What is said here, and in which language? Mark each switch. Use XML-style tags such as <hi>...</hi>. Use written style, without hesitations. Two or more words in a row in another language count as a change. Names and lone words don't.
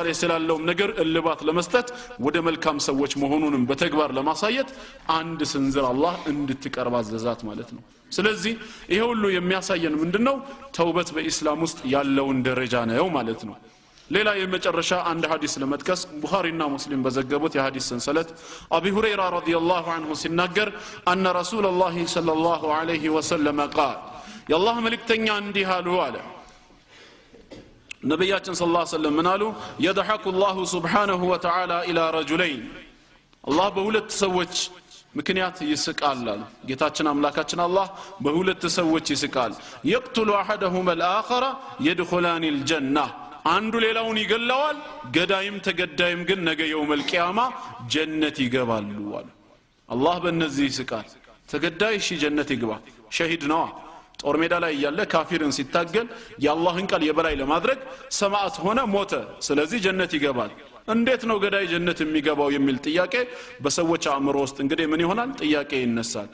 <am>ላይ ስላለው ነገር እልባት ለመስጠት ወደ መልካም ሰዎች መሆኑንም በተግባር ለማሳየት አንድ ስንዝር አላህ እንድትቀርብ አዘዛት ማለት ነው ስለዚህ ይሄ ሁሉ የሚያሳየን ምንድነው ተውበት በእስላም ውስጥ ያለውን ደረጃ ነው ማለት ነው ሌላ የመጨረሻ አንድ ሐዲስ ለመጥቀስ ቡኻሪና ሙስሊም በዘገቡት የሐዲስ ሰንሰለት አቢ ሁረይራ</am> <ar>رضي الله عنه</ar> <am>ሲናገር</am> <ar>أن رسول الله صلى الله عليه وسلم قال</ar> <am>የአላህ መልእክተኛ እንዲህ አሉ አለ ነብያችን</am> <ar>صلى الله عليه وسلم</ar> <am>ምን አሉ</am> <ar>يضحك الله سبحانه وتعالى الى رجلين</ar> <am>አላህ በሁለት ሰዎች ምክንያት ይስቃል አለ ጌታችን አምላካችን አላህ በሁለት ሰዎች ይስቃል</am> <ar>يقتل احدهما الاخر يدخلان الجنه</ar> <am>አንዱ ሌላውን ይገላዋል ገዳይም ተገዳይም ግን ነገ</am> <ar>يوم القيامة</ar> <am>ጀነት ይገባሉ አለ አላህ በእነዚህ ይስቃል ተገዳይ ጀነት ይገባ ሸሂድ ነው ጦር ሜዳ ላይ ያለ ካፊርን ሲታገል የአላህን ቃል የበላይ ለማድረግ ሰማዕት ሆነ ሞተ ስለዚህ ጀነት ይገባል እንዴት ነው ገዳይ ጀነት የሚገባው የሚል ጥያቄ በሰዎች አእምሮ ውስጥ እንግዲህ ምን ይሆናል ጥያቄ ይነሳል</am>